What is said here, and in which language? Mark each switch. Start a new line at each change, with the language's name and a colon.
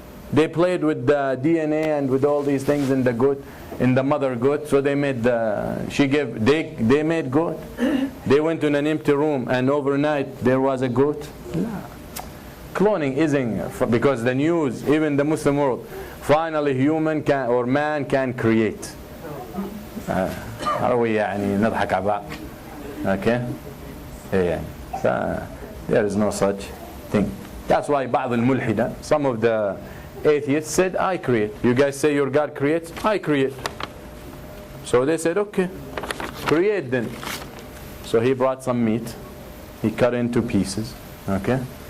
English: They played with the DNA and with all these things in the goat, in the mother goat, so they made they made goat. They went to an empty room and overnight there was a goat. No. Cloning isn't, because the news, even the Muslim world, finally man can create. Are we
Arabic: نضحك على بعض?
English: Okay? There is no such thing. That's why
Arabic: بعض الملحدة,
English: some of the atheists said, I create. You guys say your God creates? I create. So they said, okay, create then. So he brought some meat. He cut it into pieces. Okay?